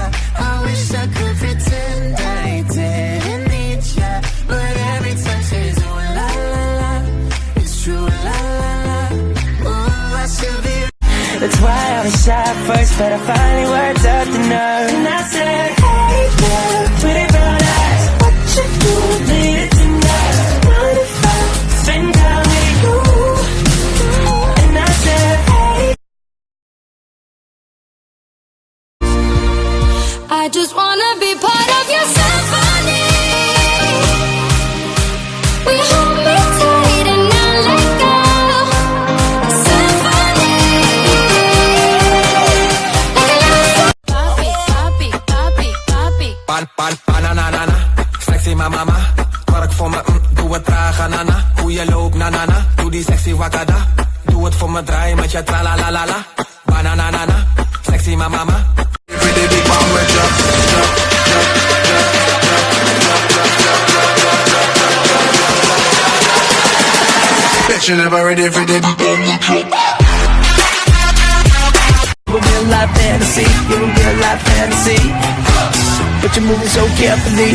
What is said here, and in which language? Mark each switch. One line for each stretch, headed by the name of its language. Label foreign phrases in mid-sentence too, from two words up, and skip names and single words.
English: I wish I could pretend I didn't need ya, but every time says ooh la la la, it's true la la la. Ooh, I should be. That's why I was shy at first, but I finally worked up the nerve. And I said, hey girl, pretty brown eyes, what you do later tonight? What if I spend time with you? And I said, hey. I just wanna be part of your symphony. We hold me tight and not let go. Symphony. Papi, papi, papi, papi. Banana, sexy mama,
Dutch: werk voor me, doe het traag, nana. Hoe je loopt, nana, doe die sexy wakada. Doe het voor me, draai met je tralalalala.
English: Banana, sexy mama. Pretty big bomb, jump. Bitch, you never ready for the bomb, jump. You're a real life fantasy, you're a real life fantasy, but you're moving so carefully.